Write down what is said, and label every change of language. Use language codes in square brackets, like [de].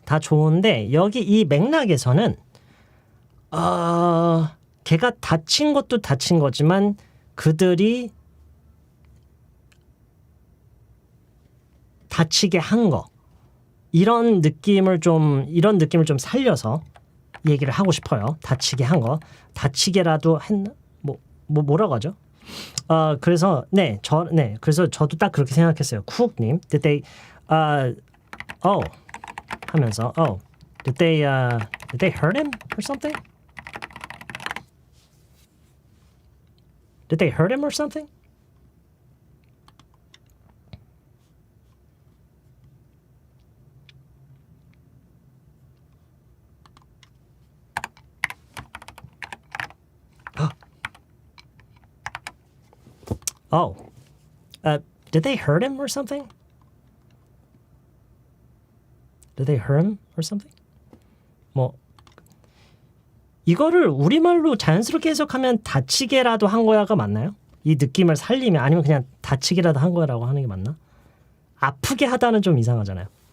[ko] 다 좋은데 여기 이 맥락에서는 걔가 다친 것도 다친 거지만 그들이 다치게 한 거 이런 느낌을 좀 살려서 얘기를 하고 싶어요. 다치게 한 거, 다치게라도 했나? 뭐라고 하죠? 그래서 그래서 저도 딱 그렇게 생각했어요. [en] 쿡님, did they [ko] 하면서 [en] did they hurt him or something? Did they hurt him or something? Did they hurt him or something? Did they hurt him or something? [ko] 이거를 우리말로 자연스럽게 해석하면 다치게라도 한 거야가 맞나요? 이 느낌을 살리면 아니면 그냥 다치게라도 한 거라고 하는 게 맞나? 아프게 하다는 좀 이상하잖아요.